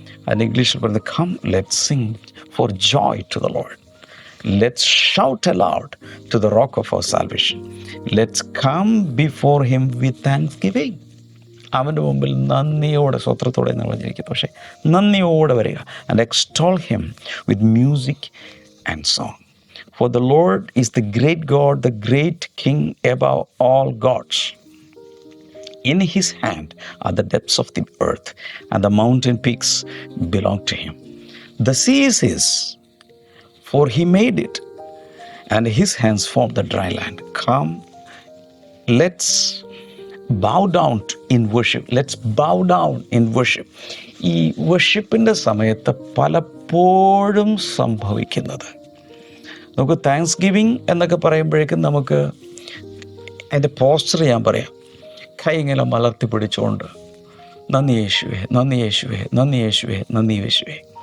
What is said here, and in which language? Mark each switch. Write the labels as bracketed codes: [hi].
[en] And [ml] ഇംഗ്ലീഷിൽ പറയുന്നത്, [en] Come let's sing for joy to the Lord, let's shout aloud to the rock of our salvation, let's come before him with thanksgiving. [ml] അവൻ്റെ മുമ്പിൽ നന്ദിയോടെ, സ്വത്രത്തോടെ എന്ന് പറഞ്ഞിരിക്കുന്നു, പക്ഷേ നന്ദിയോടെ വരിക. [en] And extol him with music and song. For the Lord is the great God, the great King above all gods. In his hand are the depths of the earth, and the mountain peaks belong to him. The sea is his, for he made it, and his hands formed the dry land. Come, let's bow down in worship. Let's bow down in worship. [ml] ഈ വർഷിപ്പിൻ്റെ സമയത്ത് പലപ്പോഴും സംഭവിക്കുന്നത്, നമുക്ക് thanks giving എന്നൊക്കെ പറയുമ്പോഴേക്കും നമുക്ക് അതിൻ്റെ poster ഞാൻ പറയാം. കൈ ഇങ്ങനെ മലർത്തി പിടിച്ചുകൊണ്ട് നന്ദി യേശുവേ, നന്ദി യേശുവേ, നന്ദി യേശുവേ, നന്ദി യേശുവേ.